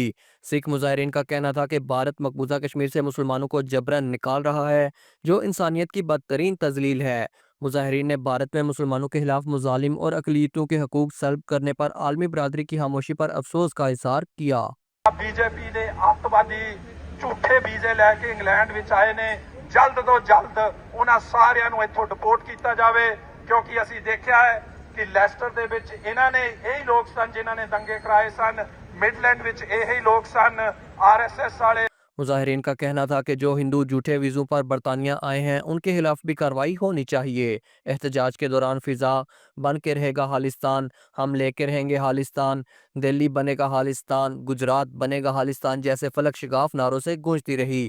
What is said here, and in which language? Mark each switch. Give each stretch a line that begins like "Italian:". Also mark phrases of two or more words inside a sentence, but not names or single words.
Urdu: سکھ مظاہرین کا کہنا تھا کہ بھارت مقبوضہ کشمیر سے مسلمانوں کو جبراً نکال رہا ہے، جو انسانیت کی بدترین تذلیل ہے۔ مظاہرین نے بھارت میں مسلمانوں کے خلاف مظالم اور اقلیتوں کے حقوق سلب کرنے پر عالمی برادری کی خاموشی پر افسوس کا اظہار کیا۔
Punjabi: بی جے پی دے اتوادی جھوٹے ویزے لے کے انگلینڈ وچ آئے نے، جلد تو جلد انہاں ساریاں نوں ایتھوں ڈپورٹ کیتا جاوے، کیونکہ اسی دیکھیا ہے کہ لیسٹر دے وچ انہاں نے یہی لوگ سن جنہاں نے دنگے کرائے سن، مڈلینڈ وچ یہی لوگ سن RSS والے۔
Urdu: مظاہرین کا کہنا تھا کہ جو ہندو جھوٹے ویزوں پر برطانیہ آئے ہیں ان کے خلاف بھی کارروائی ہونی چاہیے۔ احتجاج کے دوران فضا بن کے رہے گا خالصتان، ہم لے کے رہیں گے خالصتان، دلی بنے گا خالصتان، گجرات بنے گا خالصتان جیسے فلک شگاف نعروں سے گونجتی رہی۔